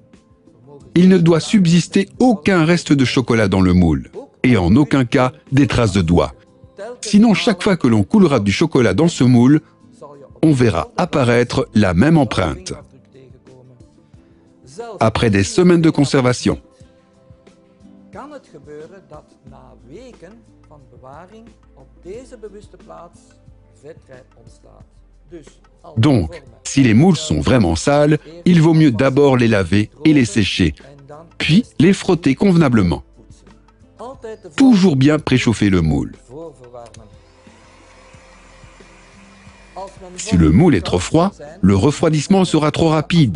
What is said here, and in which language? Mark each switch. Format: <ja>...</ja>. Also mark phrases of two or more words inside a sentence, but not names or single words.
<fr>Il ne doit subsister aucun reste de chocolat dans le moule, et en aucun cas des traces de doigts. Sinon, chaque fois que l'on coulera du chocolat dans ce moule, on verra apparaître la même empreinte. Après des semaines de conservation.</fr> <nl>Kan het gebeuren dat na weken van bewaring op deze bewuste plaats vetrijp ontstaat.</nl> <fr>Donc, si les moules sont vraiment sales, il vaut mieux d'abord les laver et les sécher, puis les frotter convenablement. Toujours bien préchauffer le moule. Si le moule est trop froid, le refroidissement sera trop rapide.</fr>